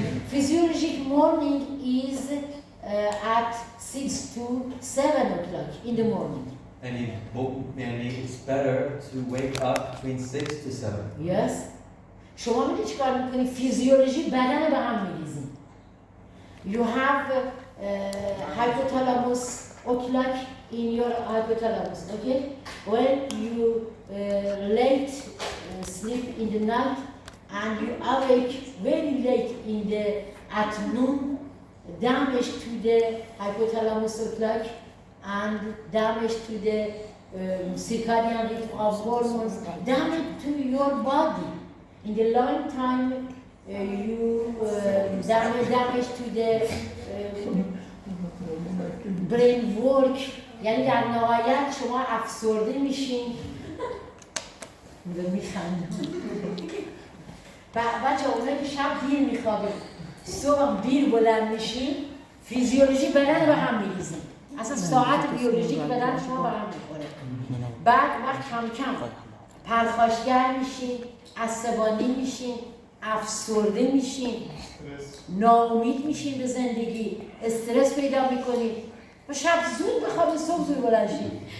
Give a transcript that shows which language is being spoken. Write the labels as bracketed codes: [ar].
[en] Physiologic morning is at 6 to 7 o'clock in the morning. And it's better to wake up between 6 to 7. Yes. [fa] شما میدونی چیکار میکنی؟ فیزیولوژی بدن به هم میریزی. [en] You have hypothalamus o'clock in your hypothalamus, okay? When you late sleep in the night and you awake very late in the afternoon, damage to the hypothalamus o'clock and damage to the circadian rhythm of hormones, damage to your body. In the long time, you damage to the brain work. [fa] یعنی در نهایت شما افسرده میشین. میخندم. بچه اونایی که شب دیر میخوابید صبح دیر بلند میشین، فیزیولوژی بدن به هم میریزین. اصلا ساعت بیولوژیک بدن شما به هم میخوره. بعد وقت کم کم پرخاشگر میشین، عصبانی میشین، افسرده میشین، ناامید میشین به زندگی، استرس پیدا میکنید و شب زود بخوابید، صبح زود بلند شید.